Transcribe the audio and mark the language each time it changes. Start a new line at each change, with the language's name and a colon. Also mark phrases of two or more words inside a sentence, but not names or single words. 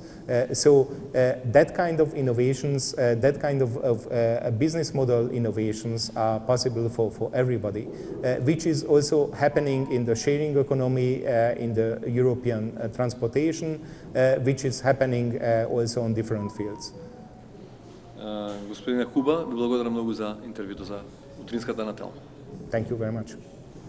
English: So that kind of innovations, that kind of business model innovations are possible for everybody, which is also happening in the sharing economy, in the European transportation, which is happening also on different fields.
Macedonian: Господине Хуба, ви благодарам многу за интервјуто за утринската на телма.
English: Thank you very much.